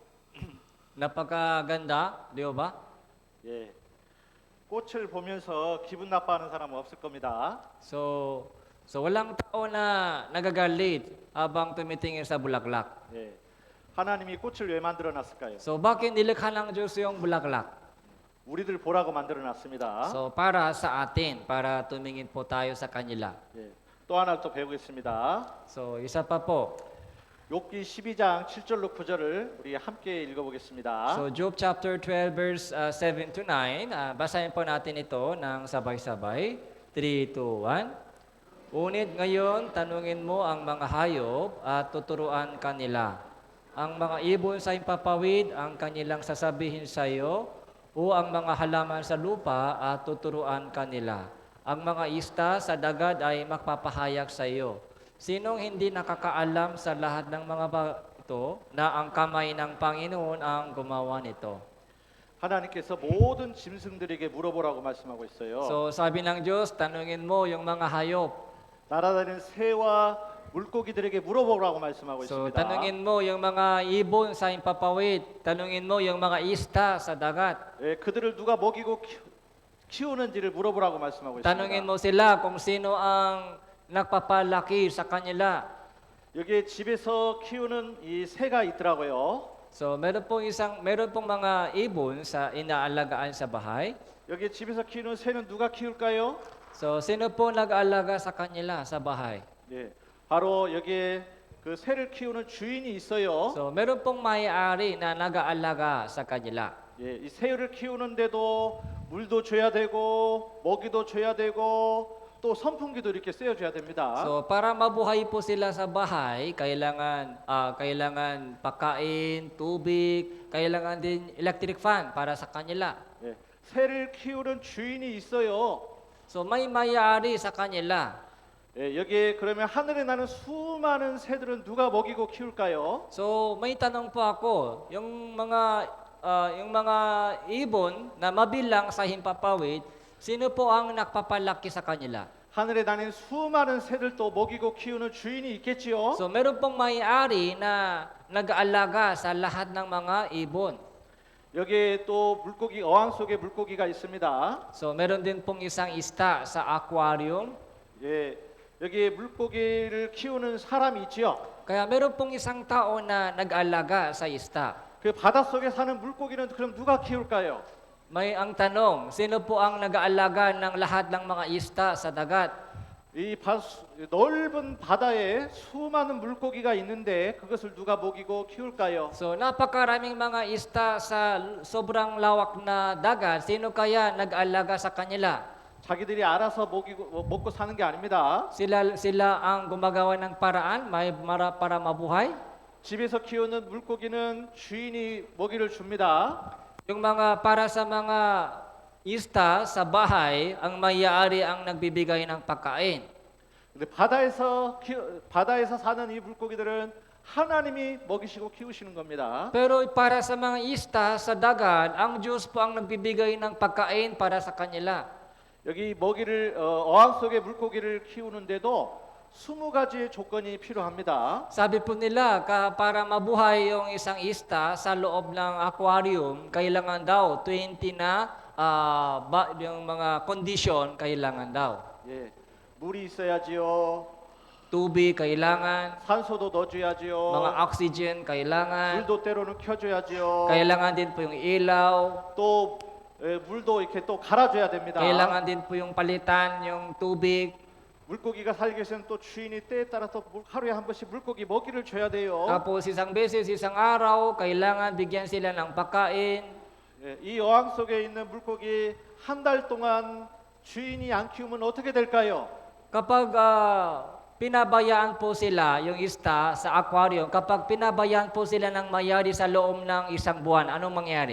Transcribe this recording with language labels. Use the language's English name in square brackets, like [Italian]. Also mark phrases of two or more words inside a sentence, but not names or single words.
[Filipino] Napakaganda, di ba? [Korean] 예, 꽃을 보면서 기분 나빠하는 사람은 없을 겁니다. [Filipino] So walang tao na nagagalit habang tumitingin sa bulaklak. [Korean] 예, 하나님이 꽃을 왜 만들어 놨을까요? [Filipino] So bakit nilikha ng Diyos yung bulaklak? [Korean] 우리들 보라고 만들어 놨습니다. [Filipino] So para sa atin, para tumingin po tayo sa kanila. [Korean] 예, 또 하나 또 배우겠습니다. [Filipino] So isa pa po. [Korean] 욥기 12장 7절로 9절을 우리 함께 읽어보겠습니다. [Filipino] So [English] Job chapter 12 verse 7 to 9, [Filipino] basahin po natin ito ng sabay-sabay. 3, 2, 1. Ngunit ngayon, tanungin mo ang mga hayop at tuturuan kanila. Ang mga ibon sa impapawid ang kanilang sasabihin sa iyo, o ang mga halaman sa lupa at tuturuan kanila. Ang mga ista sa dagat ay magpapahayag sa iyo. Sinong hindi nakakaalam sa lahat ng mga ito na ang kamay ng Panginoon ang gumawa nito? [Korean] 하나님께서 모든 짐승들에게 물어보라고 말씀하고 있어요. [Filipino] So sabi ng Diyos, tanungin mo yung mga hayop. [Korean] 날아다니는 새와 물고기들에게 물어보라고 말씀하고 [Filipino] So [Korean] 있습니다. [Filipino] tanungin mo yung mga ibon sa impapawid. Tanungin mo yung mga isda sa dagat. [Korean] 예, 그들을 누가 먹이고 키우는지를 물어보라고 말씀하고 [Filipino] Tanungin [Korean] 있습니다. [Filipino] mo sila kung sino ang nagpapalaki sa kanila. [Korean] 여기에 집에서 키우는 이 새가 있더라고요. [Filipino] So meron pong mga ibon sa inaalagaan sa bahay. [Korean] 여기 집에서 키우는 새는 누가 키울까요? [Filipino] So sino po nag-aalaga sa kanila sa bahay? [Korean] 예, 바로 여기에 그 새를 키우는 주인이 있어요. [Filipino] So meron pong may-ari na nag-aalaga sa kanila. [Korean] 예, 이 새를 키우는데도 물도 줘야 되고 먹이도 줘야 되고 또 선풍기도 이렇게 쐬어줘야 됩니다. [Filipino] So para mabuhay po sila sa bahay, kailangan pagkain, tubig, kailangan din [English] electric fan [Filipino] para sa kanila. [Korean] 예, 새를 키우는 주인이 있어요. [Filipino] So may may-ari sa kanila. [Korean] 예, 여기에 그러면 하늘에 나는 수많은 새들은 누가 먹이고 키울까요? [Filipino] So may tanong po ako, yung mga ibon na mabilang sa himpapawid, sino po ang nagpapalaki sa kanila? [Korean] 하늘에 나는 수많은 새들도 먹이고 키우는 주인이 있겠지요. [Filipino] So meron pong may-ari na nag-aalaga sa lahat ng mga ibon. [Korean] 여기에 또 물고기 어항 속에 물고기가 있습니다. [Filipino] So meron din pong isang isda sa aquarium. [Korean] 예, 여기에 물고기를 키우는 사람이 있지요. [Filipino] Kaya meron pong isang tao na nag-aalaga sa isda. [Korean] 그 바닷속에 사는 물고기는 그럼 누가 키울까요? [Filipino] May ang tanong, sino po ang nag-aalaga ng lahat ng mga isda sa dagat? [Korean] 이 넓은 바다에 수많은 물고기가 있는데 그것을 누가 먹이고 키울까요? [Filipino] So napakaraming mga isda sa sobrang lawak na dagat, sino kaya nag-aalaga sa kanila? [Korean] 자기들이 알아서 먹고 사는 게 아닙니다. [Filipino] Sila ang gumagawa ng paraan para mabuhay. [Korean] 집에서 키우는 물고기는 주인이 먹이를 줍니다. [Filipino] Yung para sa mga isda sa bahay, ang may-ari ang nagbibigay ng pagkain. [Korean] 근데 바다에서 사는 이 물고기들은 하나님이 먹이시고 키우시는 겁니다. [Filipino] Pero para sa mga isda sa dagat, ang Diyos po ang nagbibigay ng pagkain para sa kanila. [Korean] 여기 어항 속에 물고기를 키우는데도 20가지의 조건이 필요합니다. [Filipino] Sabi po nila, para mabuhay yung isang isda sa loob ng aquarium, kailangan daw 20 na yung mga condition kailangan daw. [Korean] 예, 물이 있어야지요. [Filipino] Tubig kailangan, [Korean] 산소도 넣어줘야지요. [Filipino] mga oxygen kailangan, [Korean] 불도 때로는 켜줘야지요. [Filipino] kailangan din po yung ilaw, [Korean] 또 물도 이렇게 또 갈아줘야 됩니다. [Filipino] kailangan din po yung palitan yung tubig. [Korean] 물고기가 살기 위해서는 또 주인이 때에 따라서 하루에 한 번씩 물고기 먹이를 줘야 돼요. [Filipino] Tapos isang beses, isang araw, kailangan bigyan sila ng pagkain. [Korean] 예, 이 어항 속에 있는 물고기 한 달 동안 주인이 안 키우면 어떻게 될까요? [Filipino] Kapag pinabayaan po sila yung isda sa aquarium, kapag pinabayaan po sila ng mayari sa loob ng isang buwan, anong mangyari?